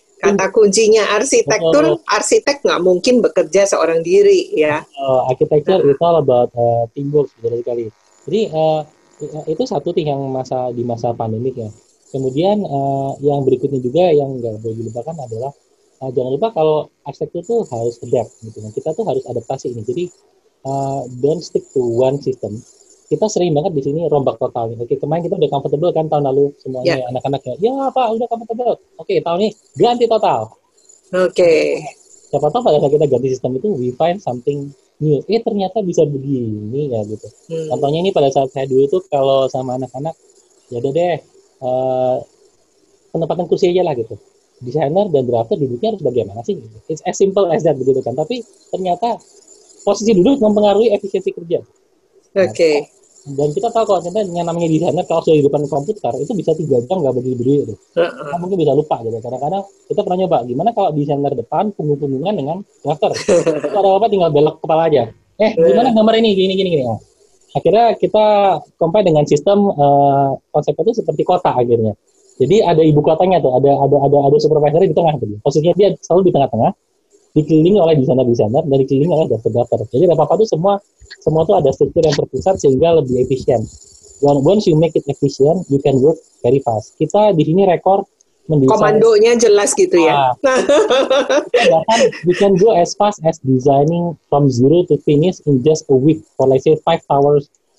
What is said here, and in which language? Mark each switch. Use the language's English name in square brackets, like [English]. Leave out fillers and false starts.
[Indonesian] Kata kuncinya arsitektur, arsitek nggak mungkin bekerja seorang diri ya. [English] Architecture it's all about teamwork sekali. [Indonesian] Jadi itu satu yang di masa pandemik ya. Kemudian yang berikutnya juga yang nggak boleh dilupakan adalah jangan lupa kalau arsitektur itu harus adapt gitu. Kita tuh harus adaptasi ini. [English] Jadi don't stick to one system. [Indonesian] Kita sering banget di sini rombak total. Oke, kemarin kita udah comfortable kan tahun lalu semuanya anak-anaknya. Ya Pak, udah comfortable. Oke, tahun ini ganti total. Siapa tahu pada saat kita ganti sistem itu [English] we find something new. [Indonesian] Ternyata bisa begini ya gitu. Contohnya ini pada saat saya dulu tuh kalau sama anak-anak, ya udah deh penempatan kursi aja lah gitu. Desainer dan drafter duduknya harus bagaimana sih? [English] It's as simple as that begitu kan. [Indonesian] Tapi ternyata posisi duduk mempengaruhi efisiensi kerja. Dan kita tahu kalau ternyata yang namanya desainer kalau sudah di depan komputer itu bisa 3 jam nggak berdiri itu. Kita mungkin bisa lupa gitu. Kadang-kadang kita pernah nyoba gimana kalau desainer depan punggung-punggungan dengan drafter. Itu ada apa tinggal belok kepala aja. Gimana gambar ini gini. Ya. Akhirnya kita compare dengan sistem konsep itu seperti kota akhirnya. Jadi ada ibu kotanya tuh, ada supervisor di tengah tuh. Posisinya dia selalu di tengah-tengah, dikelilingi oleh desainer-desainer dan dikelilingi oleh drafter. Jadi apa-apa tuh semua tuh ada struktur yang terpusat sehingga lebih efisien. [English] Once you make it efficient, you can work very fast. [Indonesian] Kita di sini rekor mendesain. Komandonya jelas gitu ya. [English] Bahkan we can go as fast as designing from zero to finish in just a week for let's say 5 hours.